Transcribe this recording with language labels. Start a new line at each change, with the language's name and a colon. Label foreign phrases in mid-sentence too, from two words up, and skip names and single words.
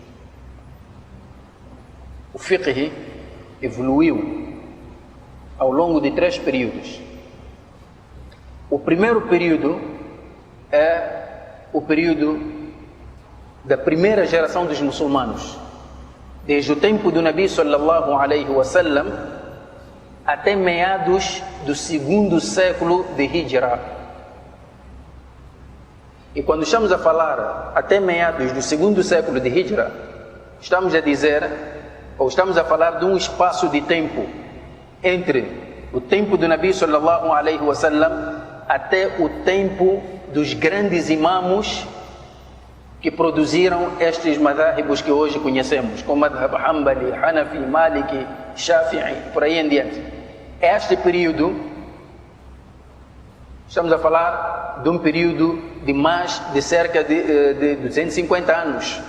Portuguese: O fiqh evoluiu ao longo de 3 períodos. O primeiro período é o período da primeira geração dos muçulmanos, desde o tempo do
Arabic: نبي صلى الله عليه وسلم
Portuguese: até meados do 2º século de Hijra. E quando estamos a falar até meados do 2º século de Hijra, estamos a dizer, ou estamos a falar de um espaço de tempo entre o tempo do
Arabic: نبي صلى الله عليه وسلم
Portuguese: até o tempo dos grandes imamos que produziram estes madhahibos que hoje conhecemos, como madhab Hanbali, Hanafi, Maliki, Shafi'i, por aí em diante. Este período, estamos a falar de um período de mais de cerca de 250 anos.